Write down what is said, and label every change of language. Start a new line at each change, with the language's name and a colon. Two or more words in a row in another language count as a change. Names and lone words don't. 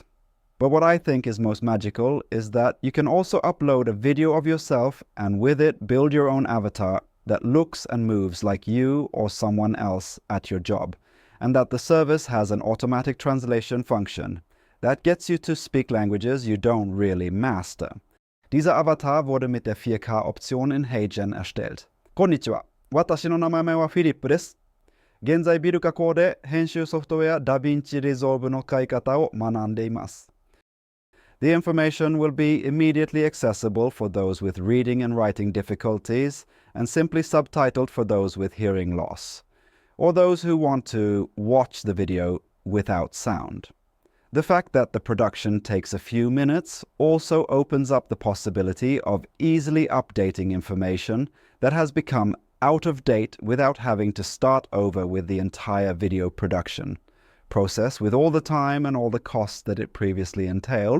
English: But what I think is most magical is that you can also upload a video of yourself and with it build your own avatar that looks and moves like you or someone else at your job, and that the service has an automatic translation function that gets you to speak languages you don't really master.
German: Dieser Avatar wurde mit der 4K-Option in HeyGen erstellt.
Japanese: こんにちは。私の名前は Philip です. 現在ビル加工で編集ソフトウェアダヴィンチリゾルブの使い方を学んでいます。
English: The information will be immediately accessible for those with reading and writing difficulties and simply subtitled for those with hearing loss, or those who want to watch the video without sound. The fact that the production takes a few minutes also opens up the possibility of easily updating information that has become out of date without having to start over with the entire video production process with all the time and all the costs that it previously entailed.